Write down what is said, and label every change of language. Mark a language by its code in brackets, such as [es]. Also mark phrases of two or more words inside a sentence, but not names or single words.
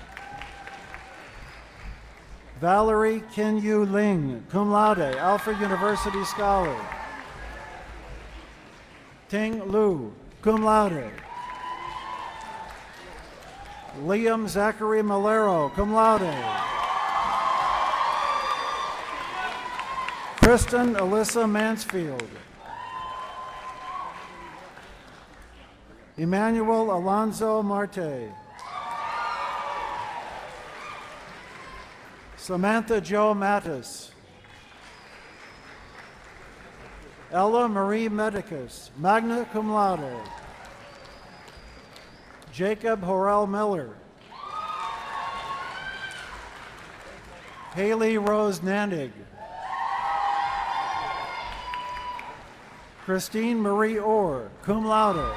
[en] Valerie Kin Yu Ling, [la] cum laude, [en] Alfred University scholar. Ting Lu, [la] cum laude. [en] Liam Zachary Malero, [la] cum laude. [en] Kristen Alyssa Mansfield. Emmanuel Alonzo Marte. Samantha Jo Mattis. Ella Marie Medicus, [la] magna cum laude. [en] Jacob Horrell Miller. Haley Rose Nandig. Christine Marie Orr, [la] cum laude.